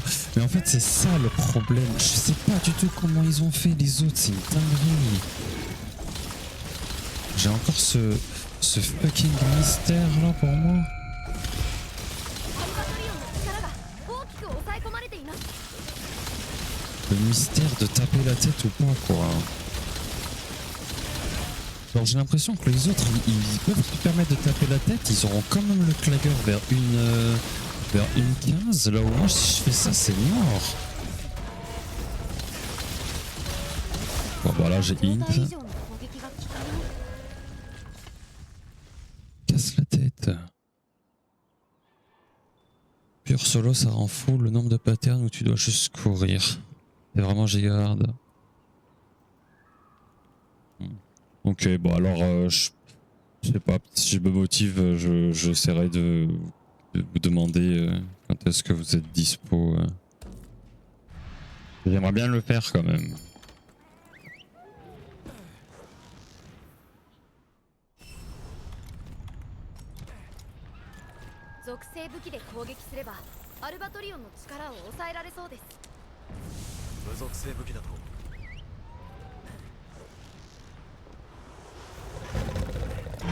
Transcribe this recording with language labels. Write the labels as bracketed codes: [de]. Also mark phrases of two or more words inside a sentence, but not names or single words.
[fr] Mais en fait, c'est ça le problème. Je sais pas du tout comment ils ont fait les autres. C'est une dinguerie. J'ai encore ce fucking mystère là pour moi. [ja] アルバトリオンの力が大きく抑え込まれています。 [fr] Le mystère de taper la tête ou pas, quoi. Alors j'ai l'impression que les autres, ils peuvent se permettre de taper la tête. Ils auront quand même le clagger vers une 15. Là où moi, si je fais ça, c'est mort. Bon, bah là, j'ai [ja] 状 int. 態以上の攻撃が効かない。 [fr] Casse la tête. Pure solo, ça rend fou le nombre de patterns où tu dois juste courir. C'est vraiment gigaard. Ok, bon alors, je sais pas, si je me motive, j'essaierai de vous demander quand est-ce que vous êtes dispo. J'aimerais bien le faire quand même. [ja] 属性武器で攻撃すればアルバトリオンの力を抑えられそうです。無属性武器だとア